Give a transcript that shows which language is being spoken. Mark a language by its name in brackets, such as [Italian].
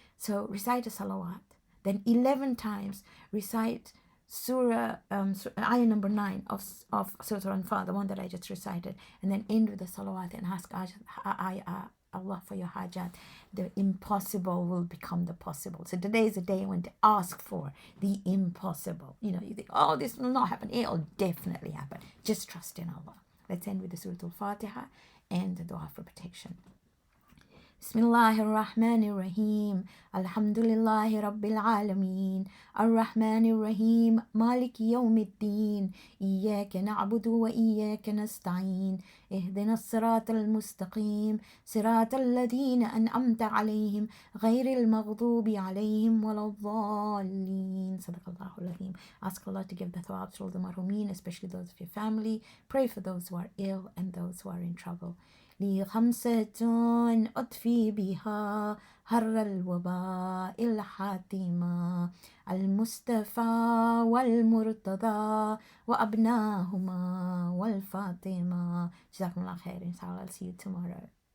[English] So recite a salawat. Then 11 times recite Surah, ayah number 9 of Surah Al-Anfal, the one that I just recited, and then end with the salawat and ask Allah for your hajat. The impossible will become the possible. So today is a day when to ask for the impossible. You know, you think, oh, this will not happen. It will definitely happen. Just trust in Allah. Let's end with the Surah Al-Fatiha and the dua for protection. [Arabic] بسم الله الرحمن الرحيم الحمد لله رب العالمين الرحمن الرحيم مالك يوم الدين إياك نعبد وإياك نستعين اهدنا الصراط المستقيم صراط الذين أنعمت عليهم غير المغضوب عليهم ولا الضالين. صدق الله العظيم. [English] Ask Allah to give the thawab to all the marhumin, especially those of your family. Pray for those who are ill and those who are in trouble. [Arabic] لي خمسة أطفي بها هر الوباء الحاتمة المصطفى والمرتضى وأبناهما والفاطمة. جزاكم الله خير. [English] Inshallah, I'll see you tomorrow.